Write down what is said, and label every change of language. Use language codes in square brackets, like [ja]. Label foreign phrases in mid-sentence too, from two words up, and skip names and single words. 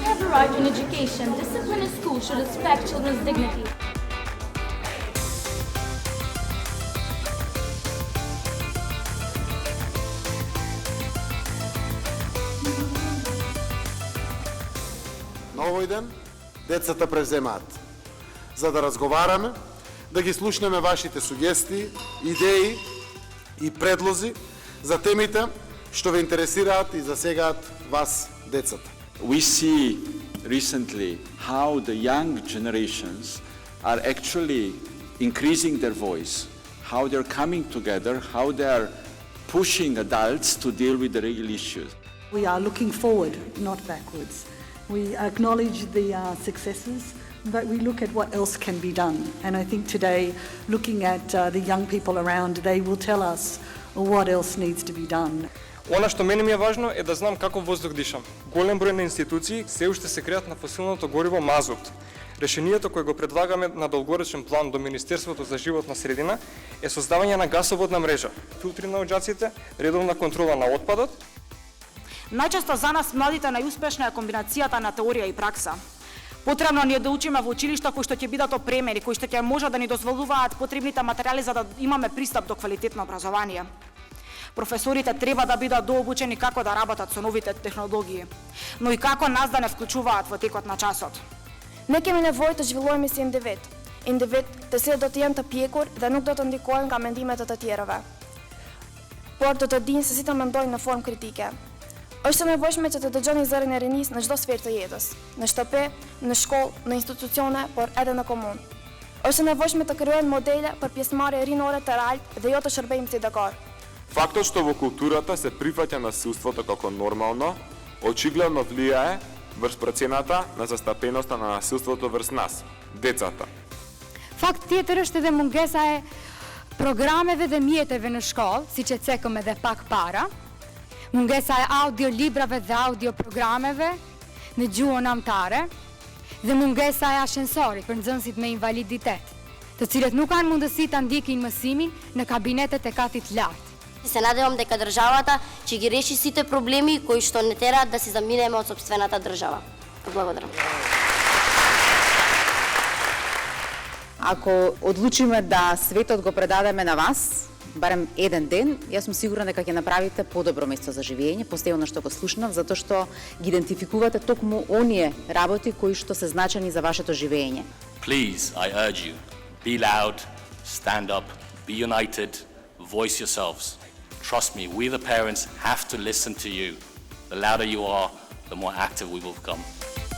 [en] right in education. Discipline in school should respect children's dignity. [mk] На овој ден децата превземаат. За да разговараме, да ги слушнеме вашите сугестии, идеи и предлози за темите што ве интересираат и засегаат вас, децата. [en] We see recently how the young generations are actually increasing their voice, how they're coming together, how they're pushing adults to deal with the real issues. We are looking forward, not backwards. We acknowledge the successes, but we look at what else can be done. And I think today, looking at the young people around, they will tell us what else needs to be done. [mk] Она што мене ми е важно е да знам како воздух дишам. Голем број на институции се уште се креат на фосилното гориво мазут. Решението кое го предлагаме на долгорочен план до Министерството за животна средина е создавање на гасоводна мрежа, филтри на оџаците, редовна контрола на отпадот. Најчесто за нас младите најуспешна е комбинацијата на теорија и пракса. Потребно ни е да учиме во училишта кои што ќе бидат опремени, кои што ќе можат да ни дозволуваат потребните материјали за да имаме пристап до квалитетно образование. Професорите треба да бидат дообучени како да работат со новите технологии, но и како нас да не вклучуваат во текот на часот. [sq] Ne kemi nevojë të zhvillohemi si individ, të cilët do të jenë të pjekur dhe nuk do të ndikojnë nga mendimet e të tjerëve, por do të dinë se si të mendojnë në formë kritike. Është e nevojshme që të dëgjoni zërin e rinis në çdo sferë të jetës, në shtëpi, në shkollë, në institucione, por edhe në komunë. Është e nevojshme të krijohen modele për pjesëmarrje rinore të realt dhe jo të shërbejmë si dekor. [mk] Фактот што во културата се прифаќа насилството како нормално, очигледно влијае врз процената на застапеноста на насилството врз нас, децата. [sq] Факт tjetër është edhe mungesa e programeve dhe mjeteve në shkollë, siç e cekëm edhe pak para. Mungesa e audiolibrave dhe audioprogrameve në gjuhën anëtare dhe mungesa e ashensorit për nxënësit me invaliditet, të cilët nuk kanë mundësi ta ndjekin mësimin në kabinetet e katit lartë. [mk] Се надевам дека државата ќе ги реши сите проблеми кои што не тераат да се заминеме од сопствената држава. Благодарам. Ако одлучиме да светот го предадеме на вас, барем еден ден, јас сум сигурна дека ќе направите подобро место за живење, постојано што го слушнав, затоа што ги идентификувате токму оние работи кои што се значени за вашето живење. [en] Please, I urge you, be loud, stand up, be united, voice yourselves. Trust me, we the parents have to listen to you. The louder you are, the more active we will become.